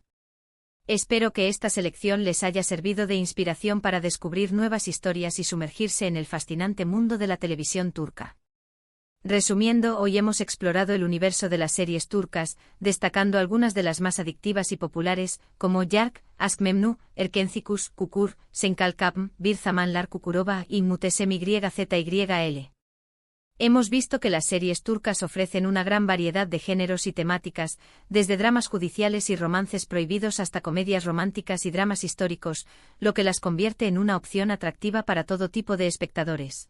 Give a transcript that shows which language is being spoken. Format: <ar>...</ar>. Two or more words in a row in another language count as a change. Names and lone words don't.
<es>Espero que esta selección les haya servido de inspiración para descubrir nuevas historias y sumergirse en el fascinante mundo de la televisión turca. Resumiendo, hoy hemos explorado el universo de las series turcas, destacando algunas de las más adictivas y populares, como Yark, Aşk Memnu, Erkencikus, Kukur, Senkalkapm, Bir Zamanlar Kukurova y MyZYL. Hemos visto que las series turcas ofrecen una gran variedad de géneros y temáticas, desde dramas judiciales y romances prohibidos hasta comedias románticas y dramas históricos, lo que las convierte en una opción atractiva para todo tipo de espectadores.</es>